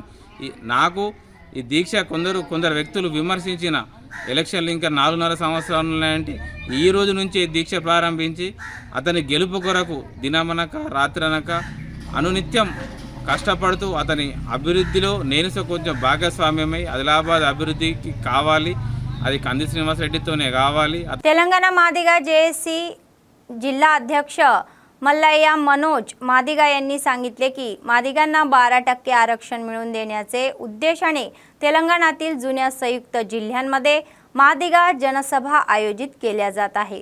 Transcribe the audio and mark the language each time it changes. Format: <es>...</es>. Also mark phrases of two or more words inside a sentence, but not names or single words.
<te>నాకు ఈ దీక్ష కొందరు వ్యక్తులు విమర్శించిన ఎలక్షన్లు ఇంకా 4.5 సంవత్సరాలు ఉన్నాయంటే ఈ రోజు నుంచి దీక్ష ప్రారంభించి అతని గెలుపు కొరకు దినమనక రాత్రనక అనునిత్యం కష్టపడుతూ అతని అభివృద్ధిలో నేను కొంచెం భాగస్వామ్యమై ఆదిలాబాద్ అభివృద్ధికి కావాలి, అది కంది శ్రీనివాసరెడ్డితోనే కావాలి.</te> <mr>तेलंगाना मादिगा जेएसी जिल्हा अध्यक्ष मल्लय्या मनोज मादिगा यांनी सांगितले की मादिगांना 12% आरक्षण मिळवून देण्याचे उद्देशाने तेलंगणातील जुन्या संयुक्त जिल्ह्यांमध्ये मादिगा जनसभा आयोजित केल्या जात आहे.</mr>